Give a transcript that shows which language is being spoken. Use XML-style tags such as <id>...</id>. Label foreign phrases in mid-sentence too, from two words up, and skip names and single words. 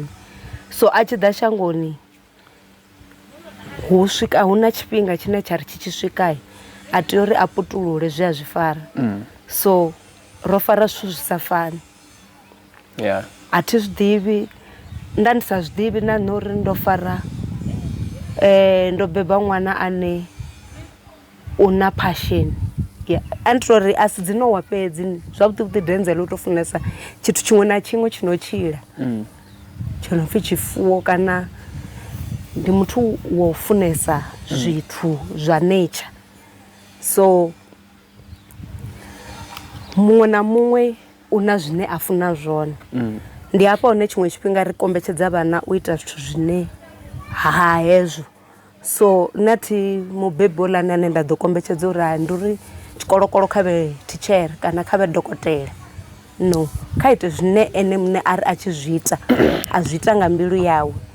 <ve>So a tshi ḓa shangoni hu na tshifhinga tshine tsha ri tshi swika a tea uri a putulule zwi a zwi fara. So ro fara zwithu zwi sa fani. A thi zwi ḓivhi nda ndi sa zwi ḓivhi na nori ndo fara ndo beba ṅwana ane una passion antori asi dzinowa fhedzi zwavhuḓi Denzel u to funesa tshithu tshiṅwe na tshiṅwe tshino tshila tsho no pfi tshifuwo kana ndi muthu wo funesa zwithu zwa nature so muṅwe na muṅwe una zwine a funa zwone ndi hafha hune tshiṅwe tshifhinga ri kombetshedza vhana u ita zwithu zwine hezwo so nathi mubebi oḽani ane nda ḓo kombetshedza uri ndi uri tshikolokolo kha vhe thitshere kana kha vhe dokotela no kha ite zwine ene muṋe ari a tshi zwi ita a zwi ita nga mbilu yawe</ve>